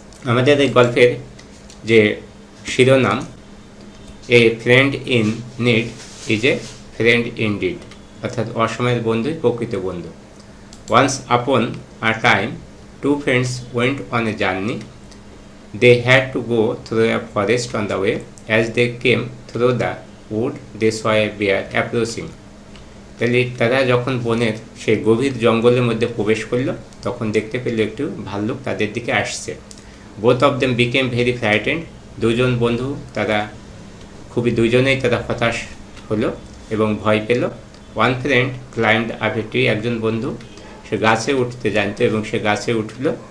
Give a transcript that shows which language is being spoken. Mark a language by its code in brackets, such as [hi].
[bn] আমাদের এই গল্পের যে শিরোনাম, [en] a friend in need is a friend indeed, [bn] অর্থাৎ অসময়ের বন্ধুই প্রকৃত বন্ধু। [en] Once upon a time, two friends went on a journey. They had to go through a forest on the way. As they came through the wood, they saw a bear approaching. [bn] তাহলে তারা যখন বনের সেই গভীর জঙ্গলের মধ্যে প্রবেশ করলো তখন দেখতে পেল একটু ভাল্লুক তাদের দিকে আসছে। [en] both of them became very frightened, [bn] দুজন বন্ধু তারা দুজনেই তারা হতাশ হলো এবং ভয় পেল। [en] one friend climbed up a tree, [bn] একজন বন্ধু সে গাছে উঠতে জানতো এবং সে গাছে উঠল।